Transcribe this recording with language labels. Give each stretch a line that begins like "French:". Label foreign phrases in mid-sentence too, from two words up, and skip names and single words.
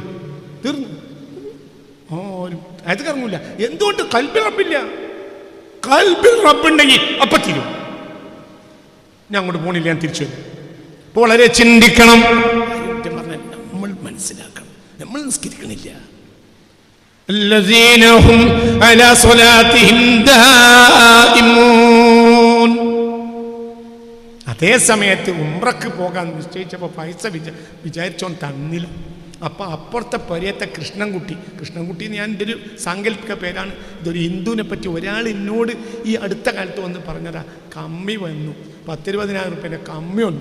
Malayalam: തീർന്നു. താഴത്തേക്കിറങ്ങൂല. എന്തുകൊണ്ട്? കൽബിൽ റബ്ബില്ല. കൽബിൽ റബ്ബുണ്ടെങ്കിൽ അപ്പം തീരും. ഞാൻ അങ്ങോട്ട് പോണില്ല, ഞാൻ തിരിച്ചു വരും. അപ്പോൾ വളരെ ചിന്തിക്കണം. പറഞ്ഞാൽ നമ്മൾ മനസ്സിലാക്കണം, നമ്മൾ നിസ്കരിക്കണില്ല.
Arabic: الذين هم على صلاتهم دائمون.
Malayalam: അതേ സമയത്ത് ഉംറക്ക് പോകാൻ നിശ്ചയിച്ചപ്പോൾ പൈസ വിചാരിച്ചോൻ തന്നില്ല. അപ്പം അപ്പുറത്തെ പരിയത്തെ കൃഷ്ണൻകുട്ടി എന്ന് ഞാൻ എൻ്റെ ഒരു സാങ്കല്പിക പേരാണ്. ഇതൊരു ഹിന്ദുവിനെ പറ്റി ഒരാൾ എന്നോട് ഈ അടുത്ത കാലത്ത് വന്ന് പറഞ്ഞതാ. കമ്മി വന്നു, 10,000-20,000 റുപ്യേൻ്റെ കമ്മി വന്നു.